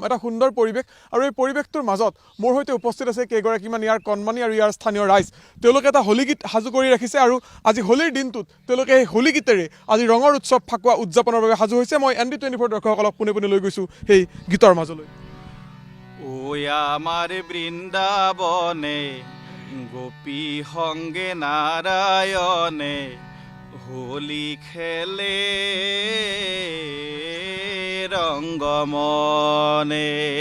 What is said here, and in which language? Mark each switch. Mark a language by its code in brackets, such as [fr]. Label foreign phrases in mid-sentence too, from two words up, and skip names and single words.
[as] এটা সুন্দৰ পৰিৱেশ আৰু এই পৰিৱেশটোৰ মাজত মোৰ সৈতে উপস্থিত আছে কেইগৰাকীমান ইয়াৰ কণমানি আৰু ইয়াৰ স্থানীয় ৰাইজ। তেওঁলোকে এটা হোলী গীত সাজু কৰি ৰাখিছে আৰু আজি হোলীৰ দিনটোত তেওঁলোকে সেই হোলী গীতেৰে আজি ৰঙৰ উৎসৱ ফাকুৱা উদযাপনৰ বাবে সাজু হৈছে। মই ND24 দৰ্শকসকলক পোনে পোনে লৈ গৈছোঁ সেই গীতৰ মাজলৈ। [bn] ও আমার বৃন্দাবনে গোপী সঙ্গে নারায়ণে হোলি খেলে রঙ্গমনে